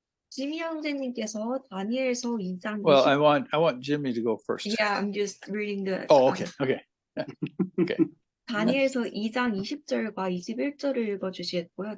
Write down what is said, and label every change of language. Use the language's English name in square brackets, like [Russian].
[Korean] 지미 형제님께서 다니엘서 2장 [English] Well, I want Jimmy to go first. Yeah, I'm just reading the Oh, okay. Okay. [Korean] 다니엘서 2장 20절과 21절을 읽어 주시겠고요.